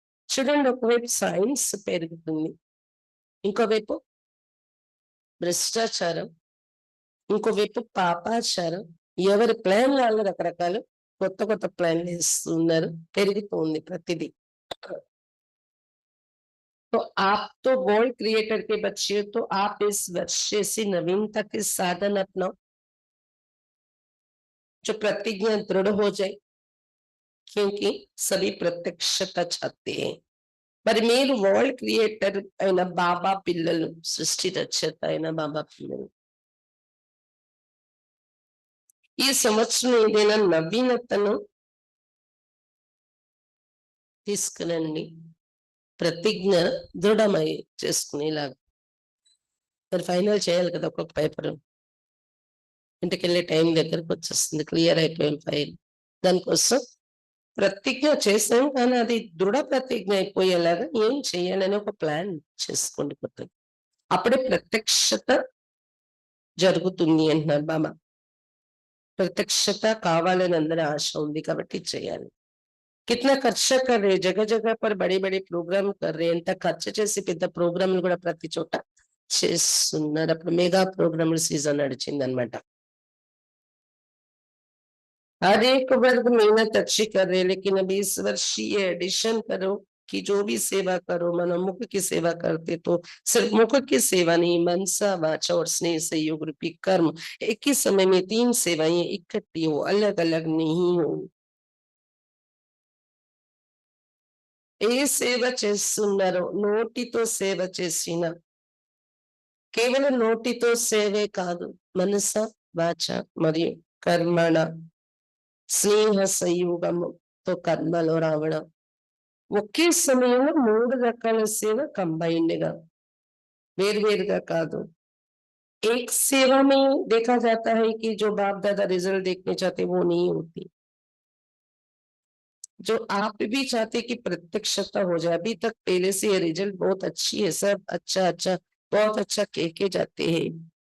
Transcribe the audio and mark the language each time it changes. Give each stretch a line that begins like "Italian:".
Telugu: చూడండి, ఒకవైపు సైన్స్ పెరుగుతుంది, ఇంకోవైపు భ్రష్టాచారం, ఇంకోవైపు పాపాచారం. ఎవరి ప్లాన్ వాళ్ళు రకరకాలు కొత్త కొత్త ప్లాన్లు వేస్తున్నారు, పెరిగిపోతుంది ప్రతిదీ.
Hindi: तो आप तो वर्ल्ड क्रिएटर के बच्चे हो, तो आप इस वर्ष से नवीनता के साधन अपनाओ, जो प्रतिज्ञा दृढ़ हो जाए, क्योंकि सभी प्रत्यक्षता चाहते हैं.
Telugu: మరి మీరు వరల్డ్ క్రియేటర్ అయిన బాబా పిల్లలు, సృష్టి రచయిత అయిన బాబా పిల్లలు, ఈ సంవత్సరం ఏదైనా నవీనతను తీసుకురండి, ప్రతిజ్ఞ దృఢమై చేసుకునేలాగా. మరి ఫైనల్ చేయాలి కదా ఒక్కొక్క పేపర్. ఇంటికి వెళ్ళే టైం దగ్గరకు వచ్చేస్తుంది, క్లియర్ అయిపోయింది ఫైల్. దానికోసం ప్రతిజ్ఞ చేసాం, కానీ అది దృఢ ప్రతిజ్ఞ అయిపోయేలాగా ఏం చేయాలని ఒక ప్లాన్ చేసుకోండి కొత్తది. అప్పుడే ప్రత్యక్షత జరుగుతుంది అంటున్నారు బాబా. ప్రత్యక్షత కావాలని అందరి ఆశ ఉంది కాబట్టి చేయాలి.
Hindi: कितना खर्चा कर रहे, जगह जगह पर बड़े बड़े प्रोग्राम कर रहे,
Telugu: ఎంత ఖర్చు చేసి పెద్ద ప్రోగ్రాంలు కూడా ప్రతి చోట చేస్తున్నారు. అప్పుడు మెగా ప్రోగ్రామ్ సీజన్ నడిచింది అనమాట.
Hindi: हर एक वर्ग मेहनत अच्छी कर रहे, लेकिन अभी इस वर्ष ये एडिशन करो कि जो भी सेवा करो, मन मुख की सेवा करते तो सिर्फ मुख की सेवा नहीं, मनसा वाचा और स्नेह सहयोग रूपी कर्म एक ही समय में 3 सेवाएं इकट्ठी हो, अलग अलग नहीं हो.
Telugu: ఏ సేవ చేస్తున్నారో నోటితో సేవ చేసిన, కేవలం నోటితో సేవే కాదు, మనస వాచ మరియు కర్మణ స్నేహ సంయోగంతో కర్మలో రావడం, ఒకే సమయంలో 3 రకాల సేవ కంబైన్డ్ గా, వేరువేరుగా కాదు.
Hindi: एक सेवा में देखा जाता है कि जो बाप दादा रिजल्ट देखने चाहते वो नहीं होती. जो आप भी चाहते कि प्रत्यक्षता हो जाए, अभी तक पहले से ये रिजल्ट बहुत अच्छी है, सब अच्छा अच्छा बहुत अच्छा कह के जाते हैं।